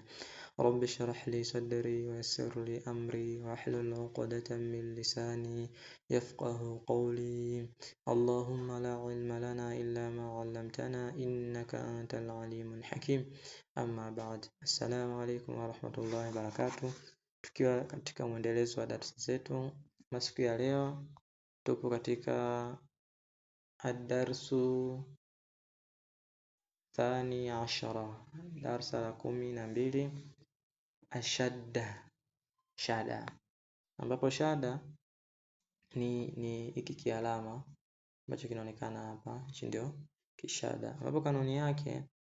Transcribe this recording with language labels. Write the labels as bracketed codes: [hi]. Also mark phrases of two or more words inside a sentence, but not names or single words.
[ar] رب اشرح لي صدري ويسر لي أمري واحلل عقدة من لساني يفقه قولي. اللهم لا علم لنا إلا ما علمتنا إنك أنت العليم الحكيم. أما بعد، السلام عليكم ورحمة الله وبركاته. [sw] Tukiwa katika mwendelezo wa darasa zetu, masiku ya leo tupo katika ad-darsu [ar] ثاني عشر, [sw] darsa la 12, ashadda, shada, ambapo shada ni hiki kialama ambacho kinaonekana hapa, hichi ndio kishada, ambapo kanuni yake